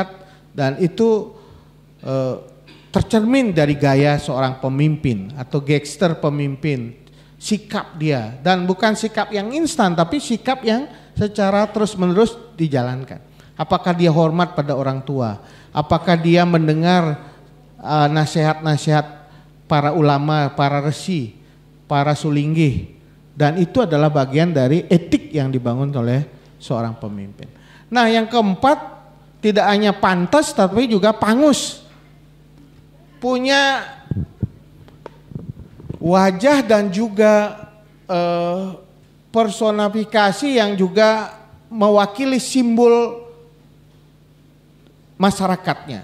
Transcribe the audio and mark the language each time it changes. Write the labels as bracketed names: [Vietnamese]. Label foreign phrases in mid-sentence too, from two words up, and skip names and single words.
[Indonesian] Dan itu tercermin dari gaya seorang pemimpin atau gestur pemimpin. Sikap dia, dan bukan sikap yang instan tapi sikap yang secara terus-menerus dijalankan. Apakah dia hormat pada orang tua? Apakah dia mendengar nasihat-nasihat para ulama, para resi, para sulinggih? Dan itu adalah bagian dari etik yang dibangun oleh seorang pemimpin. Nah, yang keempat, tidak hanya pantas tapi juga pangus. Punya wajah dan juga personifikasi yang juga mewakili simbol masyarakatnya.